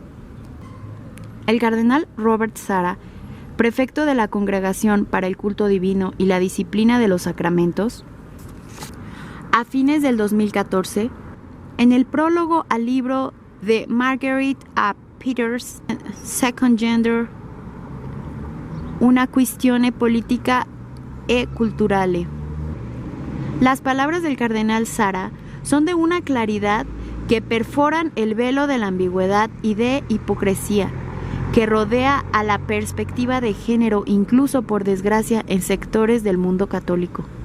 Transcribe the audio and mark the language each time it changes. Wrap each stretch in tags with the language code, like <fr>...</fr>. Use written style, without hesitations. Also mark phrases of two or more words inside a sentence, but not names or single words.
<es>El cardenal Robert Sarah, prefecto de la Congregación para el Culto Divino y la Disciplina de los Sacramentos, a fines del 2014, en el prólogo al libro de Marguerite A. Peters, Second Gender,</es> <it>una questione politica e culturale.</it> <es>Las palabras del cardenal Sarah son de una claridad que perforan el velo de la ambigüedad y de hipocresía que rodea a la perspectiva de género, incluso por desgracia en sectores del mundo católico.</es>